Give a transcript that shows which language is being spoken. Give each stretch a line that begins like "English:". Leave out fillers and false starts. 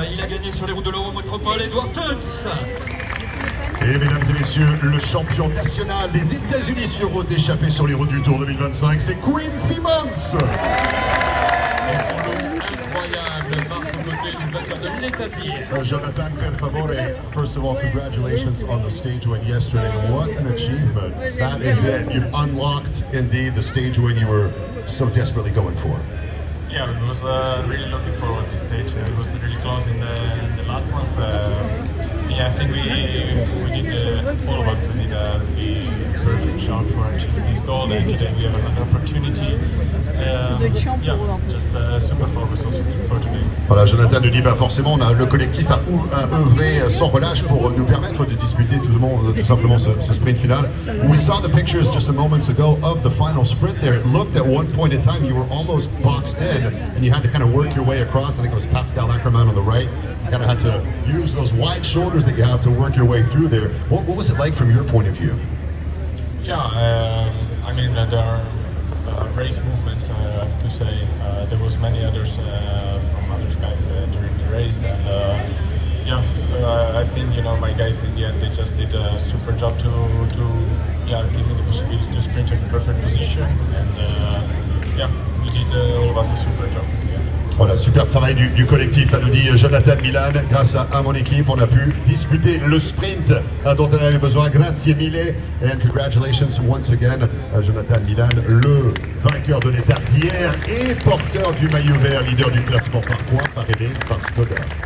French: Il a gagné sur les routes de l'Eurométropole, Edward Tuns. Et mesdames et messieurs, le champion national des États-Unis sur route échappé sur les routes du Tour 2025, c'est Quinn Simmons. Et son lot incroyable marque aux côtés du vainqueur de l'État.
English: Jonathan,
Italian: per favore,
English: first of all, congratulations on the stage win yesterday. What an achievement. That is it. You've unlocked, indeed, the stage win you were so desperately going for. Yeah, I was really looking forward to this stage. It was really close in the last ones. Yeah, I think we did, all of us, we did a really perfect job for achieving this goal, and today we have another opportunity. Yeah, just super focus also for today.
French: Voilà, Jonathan nous dit, forcément, le collectif a œuvré sans relâche pour nous permettre de disputer tout simplement ce sprint final.
English: We saw the pictures just a moments ago of the final sprint there. It looked at one point in time you were almost boxed in, and you had to kind of work your way across. I think it was Pascal Ackermann on the right. You kind of had to use those wide shoulders that you have to work your way through there. What was it like from your point of view? Yeah, I mean, there are race movements, I have to say. There was many others from other guys during the race, and yeah, I think, you know, my guys in the end, they just did a super job to give me the possibility to sprint in the perfect position, and yeah, we did all of us a super job.
French: Voilà, super travail du collectif, nous dit Jonathan Milan. Grâce à mon équipe, on a pu disputer le sprint dont on avait besoin.
Italian: Grazie mille,
English: and congratulations once again,
French: Jonathan Milan, le vainqueur de l'étape d'hier et porteur du maillot vert, leader du classement par points, parrainé par Skoda.